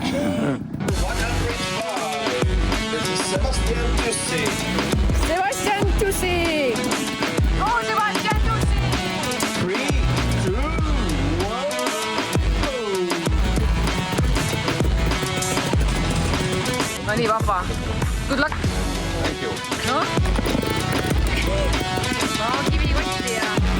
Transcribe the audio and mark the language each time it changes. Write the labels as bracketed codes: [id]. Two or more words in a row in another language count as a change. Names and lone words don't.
[et] Sebastian Tussi! Oh, Sebastian Tussi! 3, 2, 1. No nii, vaba. [en] Good luck! Thank you. [et] No? No, kivi kotti ja...